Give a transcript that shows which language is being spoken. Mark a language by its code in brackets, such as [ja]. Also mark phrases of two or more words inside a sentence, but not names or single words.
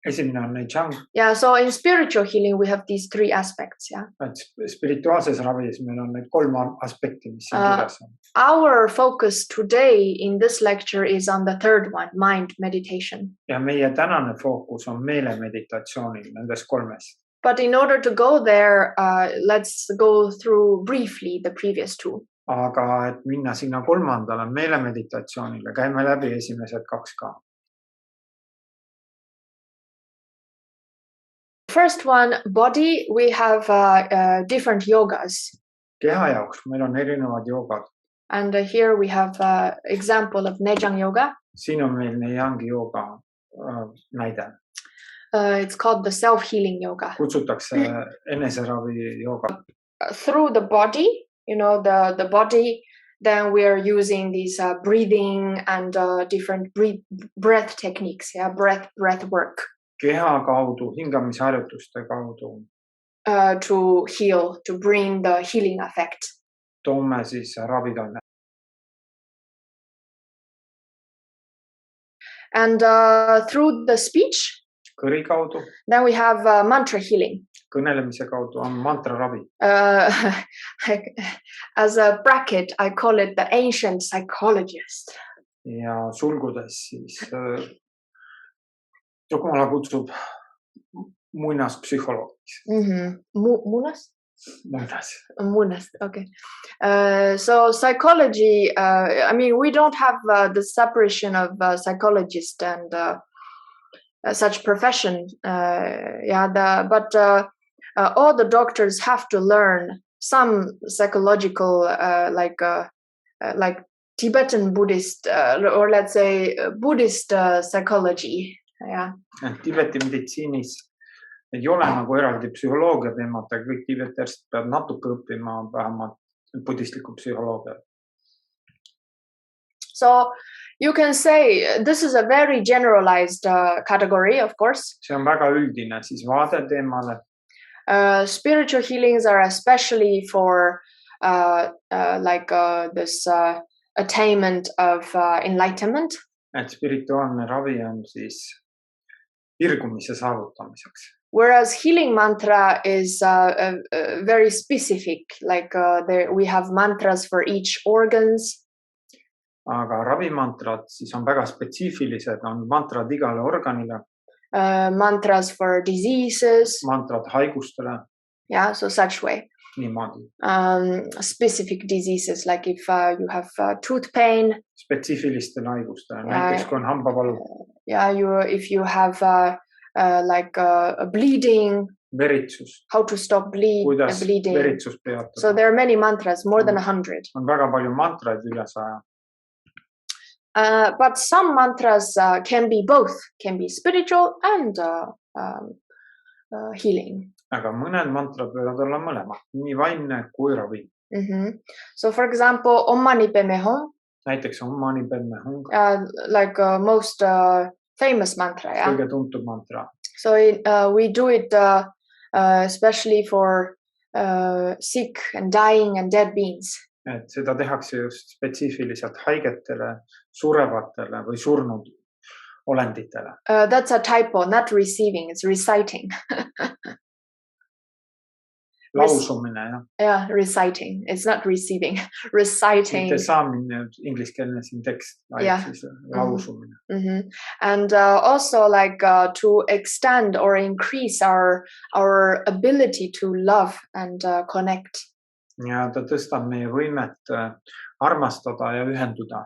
[et] Esimene on Nechang, [en] Yeah, so in spiritual healing, we have these three aspects. Yeah. [et] et spirituaalses ravis meil on need kolm aspekti, mis siin kirjas on. [en] Our focus today in this lecture is on the third one, mind meditation. [et] Ja meie tänane fookus on meelemeditatsioonil nendes kolmest. [en] But in order to go there, let's go through briefly the previous two. [et] Aga et minna sinna kolmandale meelemeditatsioonile, käime läbi esimesed kaks ka. [en] First one, body, we have different yogas. [et] Keha jaoks meil on erinevad joogad. [en] And here we have example of Nejang yoga. [et] Siin on meil Nejangi jooga näide. [en] It's called the self-healing yoga. [et] Kutsutakse eneseravi jooga. [en] Through the body, you know, the body, then we are using these breathing and different breath techniques, yeah, breath work. [et] Keha kaudu, hingamisharjutuste kaudu. [en] To heal, to bring the healing effect. [et] Toome siis ravitoime. [en] And through the speech, [et] kõri kaudu. [en] Then we have mantra healing. [et] Kõnelemise kaudu on mantra ravi. [en] As a bracket, I call it the ancient psychologist. [et] Ja sulgudes siis Drukmo kutsub muinaspsühholoogiks. Munas? Munas, [en] okay. So psychology, I mean, we don't have the separation of psychologist and such profession. But all the doctors have to learn some psychological, like Tibetan Buddhist, or let's say Buddhist psychology. Yeah. [et] Tiibeti meditsiinis ei ole nagu eraldi psühholoogia teemat, aga kõik tiibetärsid peavad natuke õppima vähemalt budistlikku psühholoogia. [en] So you can say this is a very generalized category, of course. [et] See on väga üldine siis vaade teemale. [en] Spiritual healings are especially for this attainment of enlightenment. [et] Et spirituaalne ravi on siis irgumise saavutamiseks. [en] Whereas healing mantra is very specific, like we have mantras for each organs. [et] Aga ravimantrad siis on väga spetsiifilised, on mantrad igale organile. [en] Mantras for diseases. [et] Mantrad haigustele. [en] Yeah, so such way. [et] Niimoodi. [en] Specific diseases, like if you have tooth pain. [et] Spetsiifilistele haigustele, näiteks kui on hambavalu. [en] Yeah, if you have bleeding. [et] Veritsus. [en] How to stop bleeding. [et] Kuidas veritsus peatada. [en] So there are many mantras, more than 100. [et] On väga palju mantraid üle 100. [en] But some mantras can be both, can be spiritual and healing. [et] Aga mõned mantrad võivad olla mõlemad, nii vaimne kui ravi. [en] So for example, Om Mani Padme Hum. [et] Näiteks Om Mani Padme Hum. [en] Like most famous mantra. Yeah? [et] Kõige tuntud mantra. [en] So we do it especially for sick and dying and dead beings. [et] Et seda tehakse just spetsiifiliselt haigetele, surevatele või surnud olenditele. [en] That's a typo, not receiving, it's reciting. [et] Lausumine, jah. [en] Yeah, reciting. It's not receiving. Reciting. [et] Mitte saamine, ingliskeelne siin tekst, vaid siis lausumine. [en] And also like to extend or increase our ability to love and connect. [et] Ja ta tõstab meie võimet armastada ja ühenduda.